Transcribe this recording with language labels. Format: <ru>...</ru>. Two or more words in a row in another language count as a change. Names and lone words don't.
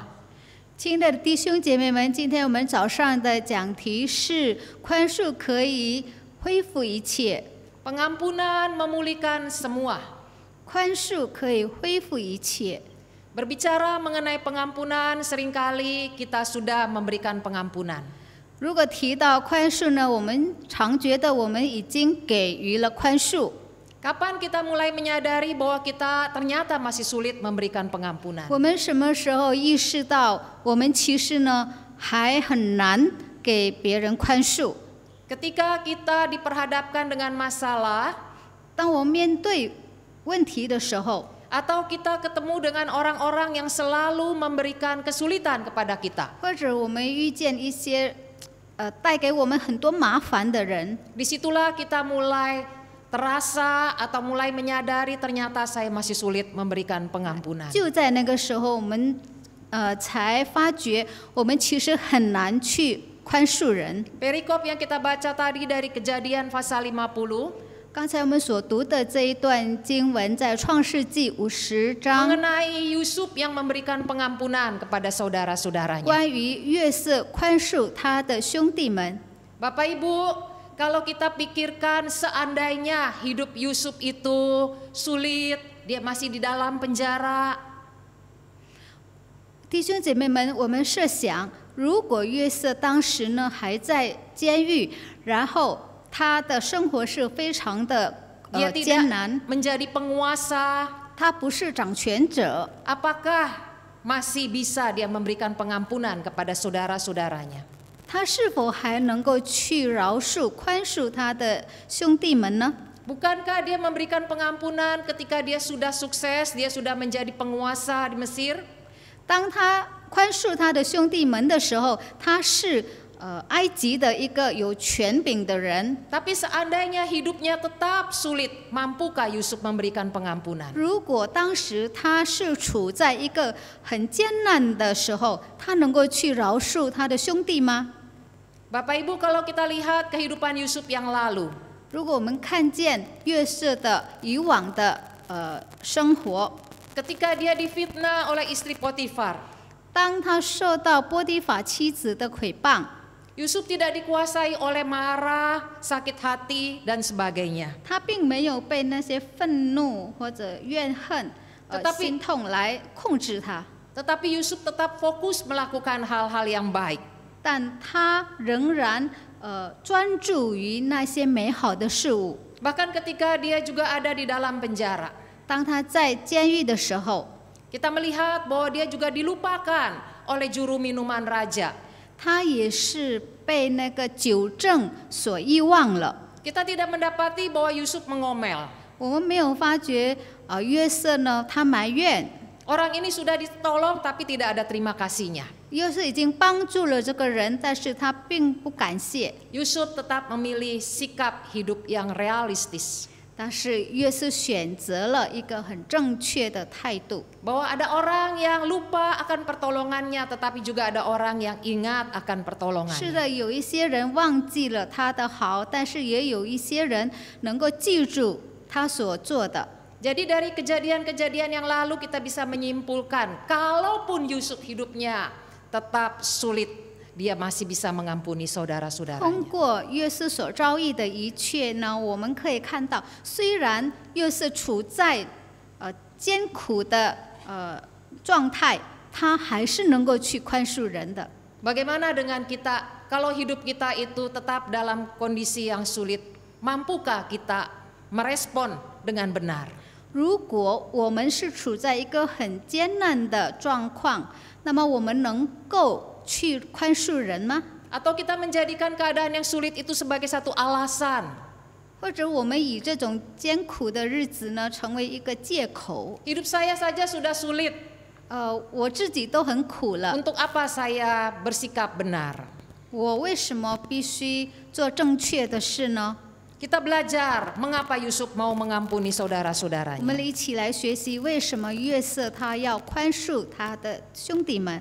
<zh>亲爱的弟兄姐妹们，今天我们早上的讲题是宽恕可以恢复一切。</zh> <id>Pengampunan memulihkan semua.</id> <zh>宽恕可以恢复一切。</zh> <id>Berbicara mengenai pengampunan, seringkali kita sudah memberikan pengampunan.</id> <zh>如果提到宽恕呢，我们常觉得我们已经给予了宽恕。</zh> <id>Kapan kita mulai menyadari bahwa kita ternyata masih sulit memberikan pengampunan?</id> <zh>我们什么时候意识到我们其实呢还很难给别人宽恕？</zh> <id>Ketika kita diperhadapkan dengan masalah,</id> <zh>当我们面对问题的时候，</zh> <id>atau kita ketemu dengan orang-orang yang selalu memberikan kesulitan kepada kita.</id> <zh>或者我们遇见一些带给我们很多麻烦的人。</zh> <id>Disitulah kita mulai terasa atau mulai menyadari ternyata saya masih sulit memberikan pengampunan.</id> <zh>就在那个时候，我们才发觉我们其实很难去宽恕人。</zh> <id>Perikop yang kita baca tadi dari Kejadian pasal 50</id> <zh>刚才我们所读的这一段经文在创世纪50章，</zh> <id>mengenai Yusuf yang memberikan pengampunan kepada saudara-saudaranya.</id> <zh>关于约瑟宽恕他的兄弟们。</zh> <id>Bapak Ibu, kalau kita pikirkan seandainya hidup Yusuf itu sulit, dia masih di dalam penjara,</id> <zh>弟兄姐妹们，我们设想，如果约瑟当时呢还在监狱，然后他的生活是非常的</zh> <id>dia</id> <zh>艰</zh> <id>tidak</id> <zh>难，</zh> <id>menjadi penguasa,</id> <zh>他不是掌权者，</zh> <id>apakah masih bisa dia memberikan pengampunan kepada saudara-saudaranya?</id> <zh>他是否还能够去饶恕、宽恕他的兄弟们呢？</zh> <id>Bukankah dia memberikan pengampunan ketika dia sudah sukses, dia sudah menjadi penguasa di Mesir?</id> <zh>当他宽恕他的兄弟们的时候，他是埃及的一个有权柄的人。</zh> <id>Tapi seandainya hidupnya tetap sulit, mampukah Yusuf memberikan pengampunan?</id> <zh>如果当时他是处在一个很艰难的时候，他能够去饶恕他的兄弟吗？</zh> <id>Bapak Ibu, kalau kita lihat kehidupan Yusuf yang lalu,</id> <zh>如果我们看见约瑟的以往的生活，</zh> <id>ketika dia difitnah oleh istri Potifar,</id> <zh>当他受到波提法妻子的诽谤，</zh> <id>Yusuf tidak dikuasai oleh marah, sakit hati, dan sebagainya.</id> <zh>他并没有被那些愤怒或者怨恨、心痛来控制他，</zh> <id>Tetapi Yusuf tetap fokus melakukan hal-hal yang baik.</id> <zh>但他仍然专注于那些美好的事物。</zh> <id>Bahkan ketika dia juga ada di dalam penjara,</id> <zh>当他在监狱的时候，</zh> <id>kita melihat bahwa dia juga dilupakan oleh juru minuman raja.</id> <zh>他也是被那个酒政所遗忘了。</zh> <id>Kita tidak mendapati bahwa Yusuf mengomel.</id> <zh>我们没有发觉约瑟呢，他埋怨</zh> <id>Orang ini sudah ditolong tapi tidak ada terima kasihnya.</id> <zh>约瑟已经帮助了这个人，但是他并不感谢。</zh> <id>Yusuf tetap memilih sikap hidup yang realistis.</id> <zh>但是约瑟选择了一个很正确的态度，</zh> <id>Bahwa ada orang yang lupa akan pertolongannya, tetapi juga ada orang yang ingat akan</id> <zh>是</zh> <id>pertolongannya.</id> <zh>的，有一些人忘记了他的好，但是也有一些人能够记住他所做的。</zh> <id>Jadi dari kejadian-kejadian yang lalu kita bisa menyimpulkan, kalaupun Yusuf hidupnya tetap sulit, dia masih bisa mengampuni</id> <zh>通</zh> <id>saudara-saudaranya.</id> <zh>过约瑟所遭遇的一切呢，我们可以看到，虽然约瑟处在艰苦的状态，他还是能够去宽恕人的。</zh> <id>Bagaimana dengan kita, kalau hidup kita itu tetap dalam kondisi yang sulit, mampukah kita merespon dengan benar?</id> <zh>如果我们是处在一个很艰难的状况，那么我们能够去宽恕人吗？</zh> <id>Atau kita menjadikan keadaan yang sulit itu sebagai satu alasan?</id> <zh>或者我们以这种艰苦的日子呢，成为一个借口？</zh> <id>Hidup saya saja sudah sulit,</id> <zh>我自己都很苦了，</zh> <id>untuk apa saya bersikap benar?</id> <zh>我为什么必须做正确的事呢？</zh> <id>Kita belajar mengapa Yusuf mau mengampuni</id> <zh>我们</zh> <id>saudara-saudaranya.</id> <zh>一起来学习为什么约瑟他要宽恕他的兄弟们。</zh>